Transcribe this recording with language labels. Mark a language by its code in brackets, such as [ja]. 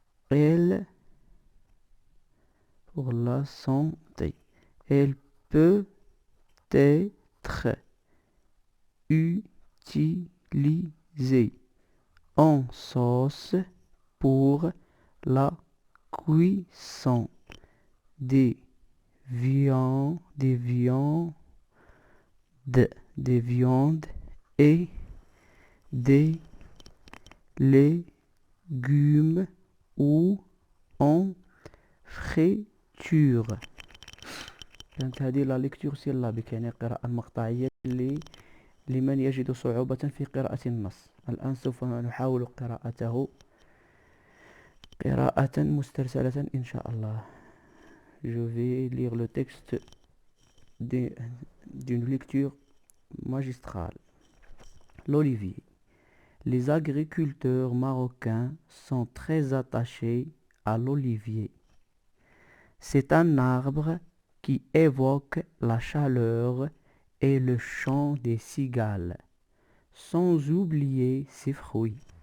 [fr] Elle peut être utilisée en sauce pour la cuisson des viandes et des légumes ou en friture. [ar] كانت هذه [fr] لا ليكتور سيلابيك، [ar] يعني القراءة المقطعية لمن يجد صعوبة في قراءة النص. الآن سوف نحاول قراءته قراءة مسترسلة إن شاء الله. [fr] Je vais lire le texte d'une lecture magistrale. L'olivier. Les agriculteurs marocains sont très attachés à l'olivier. C'est un arbre qui évoque la chaleur et le chant des cigales, sans oublier ses fruits.